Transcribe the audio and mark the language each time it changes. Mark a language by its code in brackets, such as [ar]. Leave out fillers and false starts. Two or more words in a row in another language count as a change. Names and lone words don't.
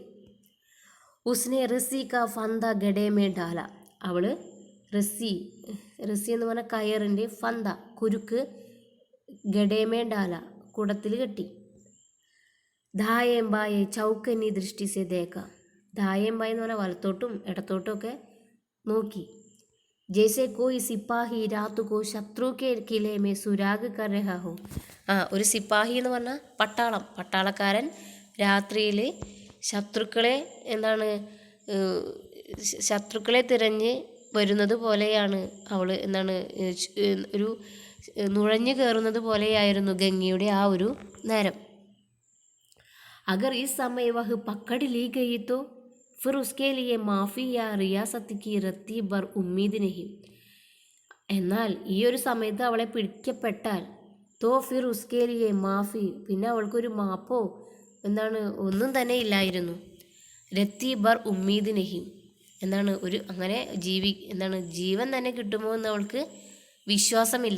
[hi] उसने रस्सी का फंदा घड़े में डाला, [ml] അവള് റസി എന്ന് പറഞ്ഞാൽ കയറിൻ്റെ ഫന്ത കുരുക്ക്, [hi] घड़े में डाला [ml] കുടത്തിൽ കെട്ടി. [hi] दाएं बाएं चौकन्नी दृष्टि से देखा, [ml] ധായേമ്പായ എന്ന് പറഞ്ഞാൽ വലത്തോട്ടും ഇടത്തോട്ടും ഒക്കെ നോക്കി. [hi] ജैसे कोई सिपाही रात को शत्रु के किले में सुराग कर रहा हो, [ml] ഒരു സിപ്പാഹി എന്ന് പറഞ്ഞാൽ പട്ടാളക്കാരൻ രാത്രിയിൽ ശത്രുക്കളെ തിരഞ്ഞ് വരുന്നത് പോലെയാണ് അവൾ ഒരു നുഴഞ്ഞു കയറുന്നത് പോലെയായിരുന്നു ഗംഗയുടെ ആ ഒരു നേരം. [hi] अगर इस समय वह पकड़ ली गई तो फिर उसके लिए माफ़ी या रियायत की रत्ती भर उम्मीद नहीं, [ml] എന്നാൽ ഈ ഒരു സമയത്ത് അവളെ പിടിക്കപ്പെട്ടാൽ [hi] तो फिर उसके लिए माफ़ी, [ml] പിന്നെ അവൾക്കൊരു മാപ്പോ ഒന്നും തന്നെ ഇല്ലായിരുന്നു. [hi] रत्ती भर उम्मीद नहीं, [ml] ഒരു അങ്ങനെ ജീവൻ തന്നെ കിട്ടുമോ എന്ന് അവൾക്ക് വിശ്വാസമില്ല.